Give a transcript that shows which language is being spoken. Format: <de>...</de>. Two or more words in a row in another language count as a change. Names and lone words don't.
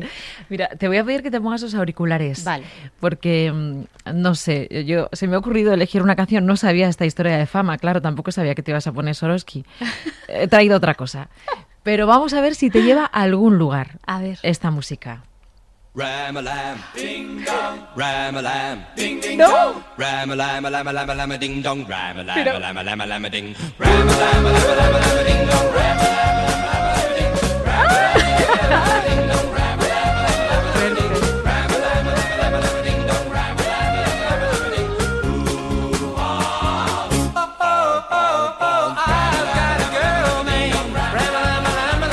<es>Mira, te voy a pedir que te pongas los auriculares. Vale. Porque, no sé, se me ha ocurrido elegir una canción, no sabía esta historia de Fama, claro, tampoco sabía que te ibas a poner Soroski. He traído otra cosa. Pero vamos a ver si te lleva a algún lugar. A ver. Esta música. Ram-a-lam, ding-dong, ram-a-lam, ding-ding-dong. No. Ram-a-lam-a-lam-a-lam-a-lam-a-ding-dong, ram-a-lam-a-lam-a-lam-a-ding. Ram-a-lam-a-lam-a-lam-a-lam-a-ding-dong, ram-a-lam-a-lam-a-lam-a-ding. Ram-a-lam-a-lam-a-lam-a-lam-a-ding-dong, ram-a-lam-a-lam-a-lam-a-lam-a-ding-dong, ram-a-lam-a-lam-a-lam-a-lam-a-ding.</es> <en>Ooh-ah, oh-oh-oh-oh, I've got a girl named Ram-a-lam-a-lam.</en>